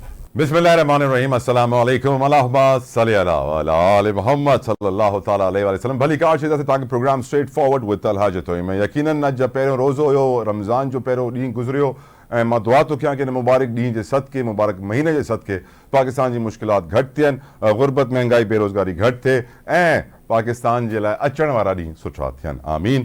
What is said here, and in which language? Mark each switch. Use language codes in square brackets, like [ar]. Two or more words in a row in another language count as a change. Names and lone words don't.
[ar] بسم الله الرحمن الرحيم السلام عليكم اللهم صل على وعلى آل محمد صلى الله تعالى عليه وسلم. [sd] भली कार शे तव्हांखे प्रोग्राम स्ट्रेट फॉरवर्ड विद तलहा जो थो मैं यकीनन अॼु पहिरियों रोज़ो हुयो, रमज़ान जो पहिरियों ॾींहुं गुज़रियो ऐं मां दुआ थो कयां कि हिन मुबारक ॾींहं जे सदके, मुबारक महीने जे सदके पाकिस्तान जी मुश्किलात घटि थियनि, गुरबत, महांगाई, बेरोज़गारी घटि थिए ऐं पाकिस्तान जे लाइ अचण वारा ॾींहं सुठा थियनि। आमीन।